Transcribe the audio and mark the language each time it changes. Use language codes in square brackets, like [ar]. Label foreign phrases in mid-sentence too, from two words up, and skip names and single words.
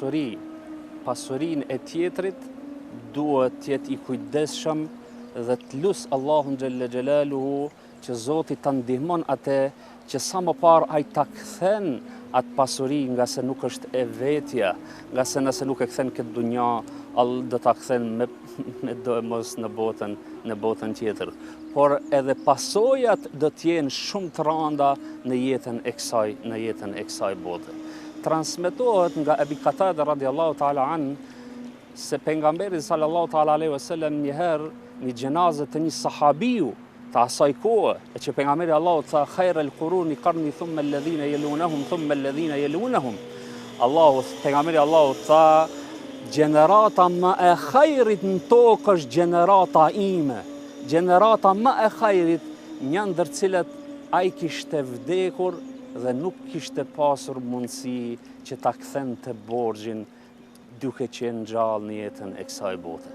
[sq] pasurinë e tjetrit, duhet të jetë i kujdesshëm dhe të lut Allahun [ar] جل جلاله [sq] që Zoti ta ndihmon atë që sa më parë ai ta kthen atë pasuri, nga se nuk është e vetja, nga se nëse nuk e kthen këtë dunja, do ta kthen me domos në botën tjetër. Por edhe pasojat do të jenë shumë të rënda në jetën e kësaj bote. Transmetohet nga Ebi Qatada [ar] رضي الله تعالى عن [sq] se pejgamberi [ar] صلى الله تعالى عليه وسلم [sq] njëherë një gjenazë të një sahabiu të asaj kohe, e që pejgamberi Allahu tha [ar] خير القرون قرني ثم الذين يلونهم ثم الذين يلونهم. [sq] Pejgamberi Allahu tha gjenerata më e khairit në tokë është gjenerata ime. Gjenerata më e khairit, një ndër cilet ai kishte vdekur dhe nuk kishte pasur mundësi që ta kthente borxhin duke qenë gjallë në jetën e kësaj bote.